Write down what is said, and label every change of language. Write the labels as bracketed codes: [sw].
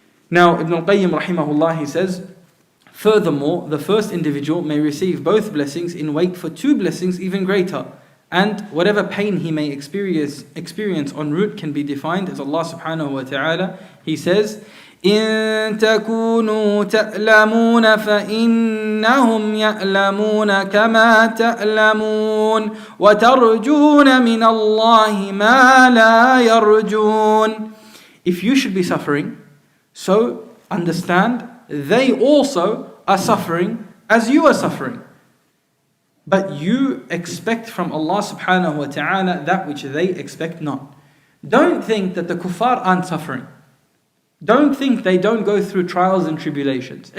[en] Now Ibn al-Qayyim rahimahullah, he says, furthermore, the first individual may receive both blessings in wait for two blessings even greater. And whatever pain he may experience en route can be defined as Allah subhanahu wa ta'ala. He says, [ar] إن تكونوا تألمون فإنهم يألمون كما تألمون وترجون من الله ما لا يرجون. [en] If you should be suffering, so understand they also are suffering as you are suffering. But you expect from Allah subhanahu wa ta'ala that which they expect not. Don't think that the kuffar aren't suffering. Don't think they don't go through trials and tribulations.